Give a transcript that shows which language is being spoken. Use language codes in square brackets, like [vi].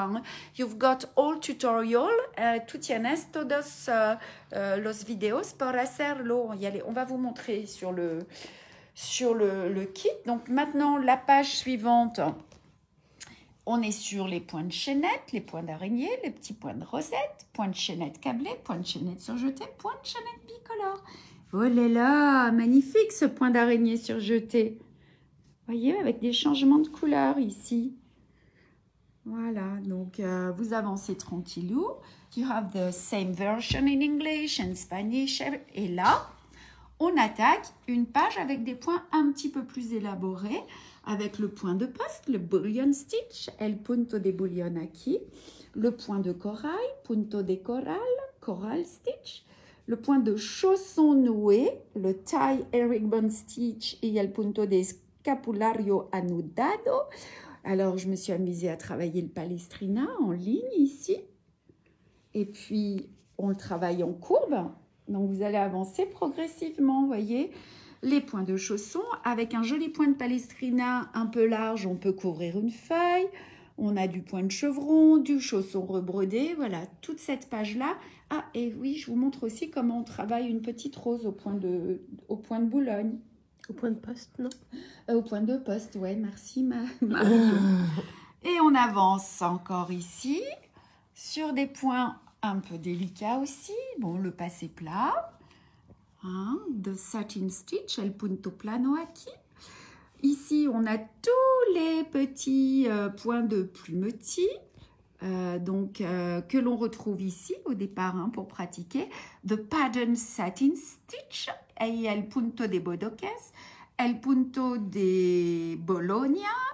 [en] Hein. You've got all tutorial. [es] Tú tienes todos los videos para hacerlo. [fr] On va vous montrer sur le kit. Donc, maintenant, la page suivante. On est sur les points de chaînette, les points d'araignée, les petits points de rosette, points de chaînette câblé, points de chaînette surjeté, points de chaînette bicolore. Oh là là, magnifique ce point d'araignée surjeté. Voyez, avec des changements de couleur ici. Voilà, donc vous avancez tranquillou. [en] You have the same version in English and Spanish. [fr] Et là, on attaque une page avec des points un petit peu plus élaborés, avec le point de poste, le bullion stitch, [es] el punto de bullion aquí, [fr] le point de corail, [es] punto de coral, [en] coral stitch, [fr] le point de chausson noué, le [en] tie herringbone stitch [fr] et [es] el punto de scapulario anudado. [fr] Alors, je me suis amusée à travailler le palestrina en ligne ici. Et puis, on le travaille en courbe. Donc, vous allez avancer progressivement, vous voyez. Les points de chausson, avec un joli point de palestrina un peu large, on peut couvrir une feuille. On a du point de chevron, du chausson rebrodé, voilà, toute cette page-là. Ah, et oui, je vous montre aussi comment on travaille une petite rose au point de Boulogne. Au point de poste, non? Au point de poste, ouais, merci Marion. Et on avance encore ici, sur des points un peu délicats aussi. Bon, le passé plat. [es] Hein, [en] the satin stitch, [es] el punto plano aquí. [fr] Ici, on a tous les petits points de plumetis que l'on retrouve ici au départ hein, pour pratiquer. [en] The pattern satin stitch [es] et el punto de bodoques, el punto de Bologna.